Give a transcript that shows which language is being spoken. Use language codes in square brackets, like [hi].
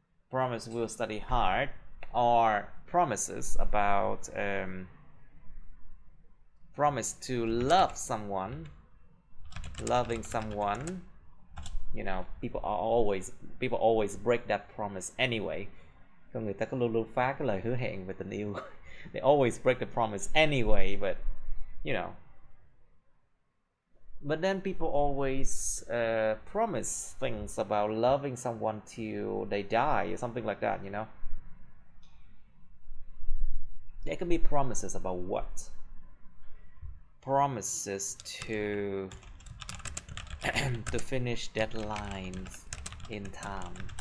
[en] Promise will study hard. Or promises about promise to love someone, loving someone. You know, people always break that promise anyway. [vi] Con người ta có luôn luôn phá cái lời hứa hẹn về tình yêu. [en] They always break the promise anyway, but you know. But then people always promise things about loving someone till they die or something like that, you know. There can be promises about what? Promises to to finish deadlines in time.